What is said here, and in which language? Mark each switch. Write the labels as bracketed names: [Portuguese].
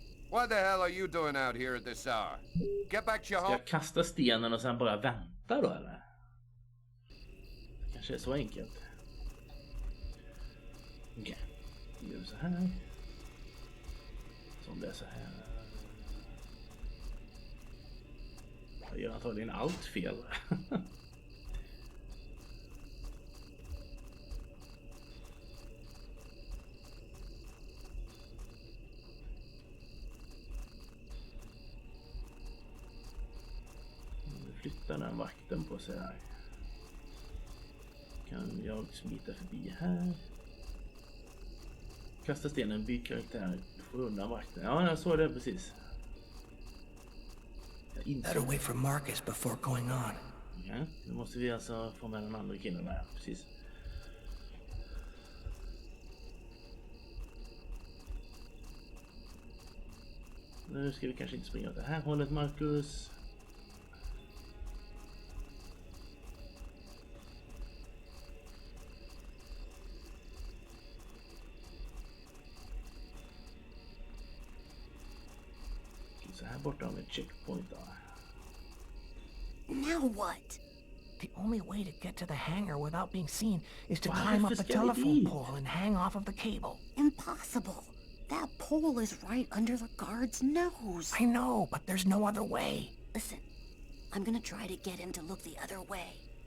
[English] What the hell are you doing out here at this hour? Get back to your [Swedish] Ska [English] home. [Swedish] jag kasta stenen och sen bara vänta då eller? Det kanske är så enkelt. Okej. Vi gör så här. Som det är så här. Jag gör antagligen allt fel. Flyttar den vakten på sig här. Kan jag smita förbi här? Kasta stenen, byt karaktär. Du får undan vakten. Ja, jag såg det precis. [English] Better wait for Marcus before going on. [Swedish] Ja, nu måste vi alltså få med den andra killen där. Precis. Nu ska vi kanske inte springa åt det här hållet, Marcus. Så här borta har vi ett checkpoint då. [English] Now what? The only way to get to the hangar without being seen is to climb up the telephone pole and hang off of the cable. Impossible. That pole is right under the guard's nose. I know, but there's no other way. Listen, I'm gonna try to get him to look the other way.